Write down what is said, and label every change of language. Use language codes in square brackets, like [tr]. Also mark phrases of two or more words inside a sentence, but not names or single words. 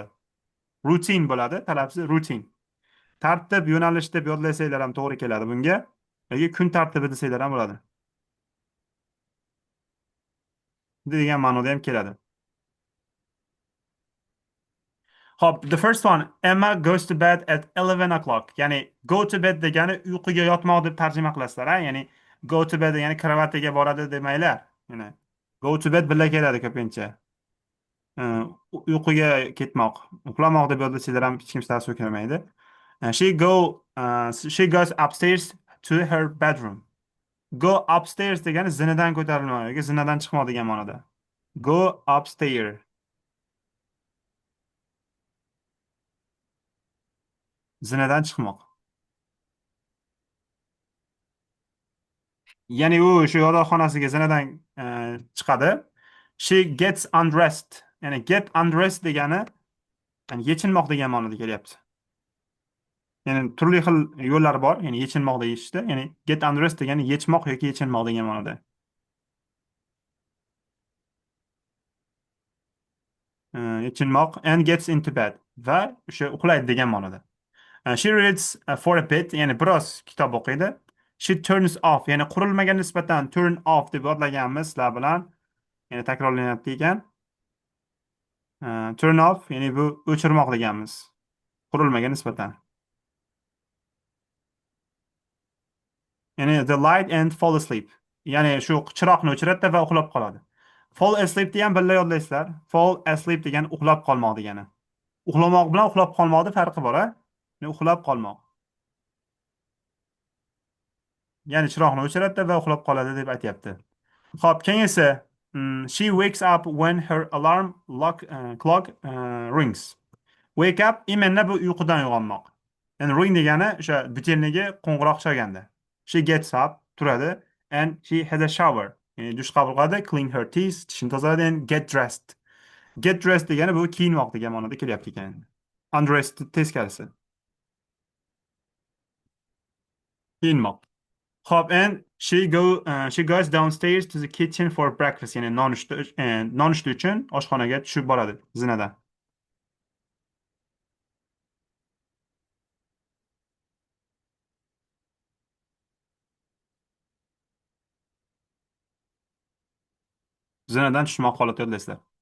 [uz] Routine bo'ladi, talabsi routine. Tartib, yo'nalish deb yodlasanglar ham to'g'ri keladi bunga. Yoki kun tartibi desanglar ham bo'ladi. Degan ma'noda ham keladi. Hop, [en] the first one, Emma goes to bed at 11 o'clock. [uz] Ya'ni [en] go to bed [uz] degani uyquga yotmoq deb tarjima qilasizlar, ha? Ya'ni [en] go to bed [uz] degani kravatiga boradi demanglar. Ya'ni [en] go to bed [uz] birga keladi ko'pincha. Uyquga ketmoq, uxlamoq deb yodlasanglar ham hech kim ta'sir ko'rmaydi. [en] She goes upstairs to her bedroom. Go upstairs [uz] degani zinadan ko'tarilmoq yoki zinadan chiqmoq degan ma'noda. [en] Go upstairs. [uz] Zinadan chiqmoq. Ya'ni u shu yotoqxonasiga zinadan chiqadi. [en] She gets undressed. [uz] Ya'ni [en] get undressed [uz] degani yechinmoq degan ma'noda kelyapti. Ya'ni turli xil yo'llar bor, ya'ni yechinmoq deyishda. Ya'ni [en] get undressed [uz] degani yechmoq yoki yechinmoq degan ma'noda. Yechinmoq [en] and gets into bed [uz] va o'sha uxlaydi degan ma'noda. [en] She reads for a bit, [uz] ya'ni biroz kitob o'qiydi. [en] She turns off, [uz] ya'ni qurilmaga nisbatan [en] turn off [uz] deb yodlaganmiz sizlar bilan. Ya'ni takrorlanyapti ekan. [en] Turn off, [uz] ya'ni bu o'chirmoq deganmiz. Qurilmaga nisbatan. [en] Ya'ni the light and fall asleep. [uz] Ya'ni shu chiroqni o'chiradi va uxlab qoladi. [en] Fall asleepni [uz] ham birga yodlaysizlar. [en] Fall asleep [uz] degani uxlab qolmoq degani. Uxlamoq bilan uxlab qolmoqni farqi bor, a? Ya'ni uxlab qolmoq. Ya'ni chiroqni o'chiradi va uxlab qoladi deb aytyapti. Xo'p, keyingisi. [en] She wakes up when her alarm clock rings. Wake up [uz] imенно bu uyqudan uyg'onmoq. [en] And ring [uz] degani o'sha butilniga qo'ng'iroq chalganda. [en] She gets up, turadi, and she has a shower. [uz] Ya'ni dush qabul qiladi, [en] clean her teeth, [uz] tishini tozaladi, [en] and get dressed. [uz] Get dressed degani bu kiyinmoq degan ma'noda kelyapti ekan. Undressed teskarisi. Kiyinmoq. Hop, [en] and she goes downstairs to the kitchen for breakfast. [uz] Ya'ni nonushta uchun oshxonaga tushib boradi zinadan. Zinadan tushmoq holatida yodlaysizlar.